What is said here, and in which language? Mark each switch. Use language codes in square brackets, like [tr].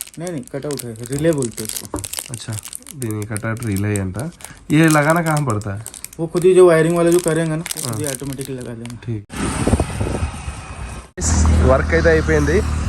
[hi] नहीं, कटआउट है, रिले बोलते हैं इसको। [te] अच्छा, దీని కట్అవుట్ రిలే అంట. [hi] ये लगाना कहाँ पड़ता है? वो खुद ही जो वायरिंग वाले जो करेंगे ना, खुद ही ऑटोमेटिकली लगा देंगे। [te] ठीक, वर्क అయితే అయిపోయింది.